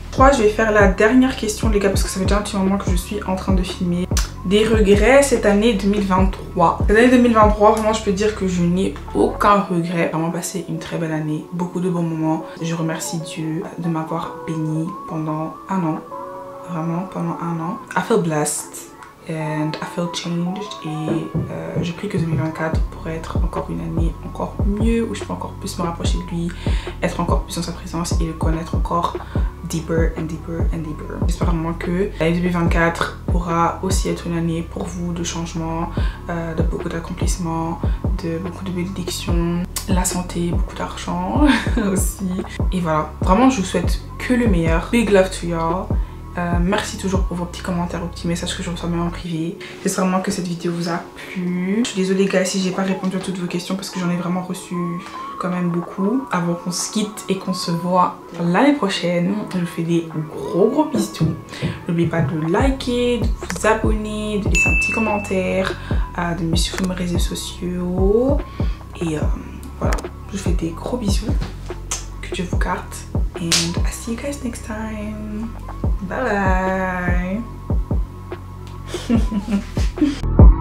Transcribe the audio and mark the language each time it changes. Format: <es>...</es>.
<fr>3, je vais faire la dernière question les gars parce que ça fait déjà un petit moment que je suis en train de filmer. Des regrets cette année 2023. Cette année 2023, vraiment je peux dire que je n'ai aucun regret. Vraiment passé une très belle année, beaucoup de bons moments. Je remercie Dieu de m'avoir béni pendant un an. Vraiment pendant un an.</fr> <en>I feel blessed and I feel changed.</en> <fr>Et je prie que 2024 pourrait être encore une année encore mieux, où je peux encore plus me rapprocher de lui, être encore plus dans sa présence et le connaître encore</fr> <en>deeper and deeper and deeper.</en> <fr>J'espère vraiment que l'année 2024 pourra aussi être une année pour vous de changement, de beaucoup d'accomplissements, de beaucoup de bénédictions, la santé, beaucoup d'argent aussi. Et voilà, vraiment je vous souhaite que le meilleur.</fr> <en>Big love to y'all.</en> <fr>Merci toujours pour vos petits commentaires, vos petits messages que je reçois même en privé. J'espère vraiment que cette vidéo vous a plu. Je suis désolée gars si j'ai pas répondu à toutes vos questions parce que j'en ai vraiment reçu quand même beaucoup. Avant qu'on se quitte et qu'on se voit l'année prochaine, je vous fais des gros bisous. N'oubliez pas de liker, de vous abonner, de laisser un petit commentaire, de me suivre sur mes réseaux sociaux. Et voilà, je vous fais des gros bisous. Que Dieu vous garde.</fr> <en>And I see you guys next time. Bye bye.</en>